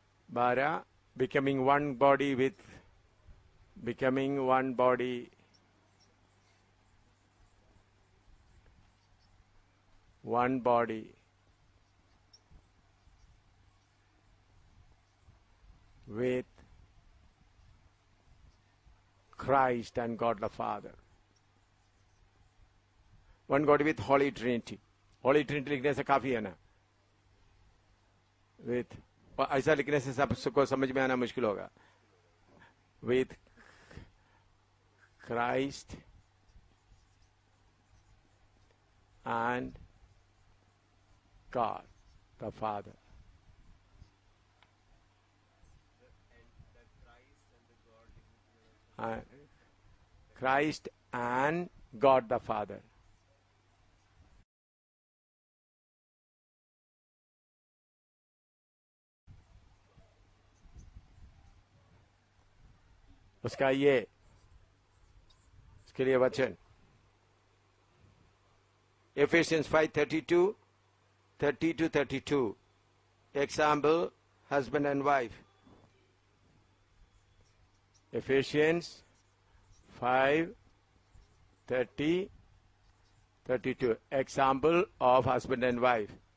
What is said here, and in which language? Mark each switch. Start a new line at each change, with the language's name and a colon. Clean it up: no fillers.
English: बारह, becoming one body with, becoming one body, one body with Christ and God the Father. One body with Holy Trinity.
Hindi: Holy Trinity लिखने से काफी है ना? With, ऐसा लिखने से सबको समझ में आना मुश्किल होगा।
English: With Christ and God the Father. Christ and God the Father.
Hindi: उसका ये, इसके लिए वचन Ephesians 5:32, 30-32.
English: Example, husband and wife. Ephesians 5:30-32. Example of husband and wife.